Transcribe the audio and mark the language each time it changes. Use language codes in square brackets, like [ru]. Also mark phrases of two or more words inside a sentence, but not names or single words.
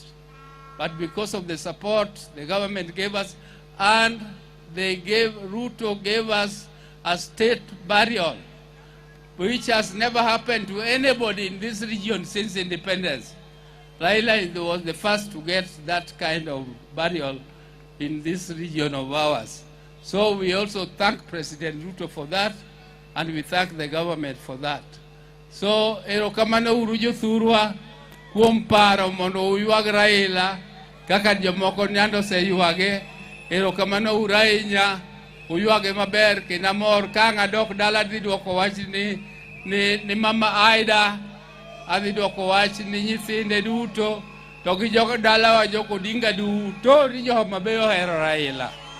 [en] But because of the support the government gave us, and Ruto gave us a state burial, which has never happened to anybody in this region since independence. Raila was the first to get that kind of burial in this region of ours. So we also thank President Ruto for that, and we thank the government for that. [luo] So erokamano uru jothurwa kuom paro mondo uyuag Raila kaka jomoko nyando se yuage. Erokamano uru ahinya, uyuage maber kendo amor ka ng'adok dala dhi duoko wach ni Mama Aida, adhi duoko wach ni nyithinde duto, to gi jogo dalawa joko Odinga duto ni Homa Bay ohero Raila.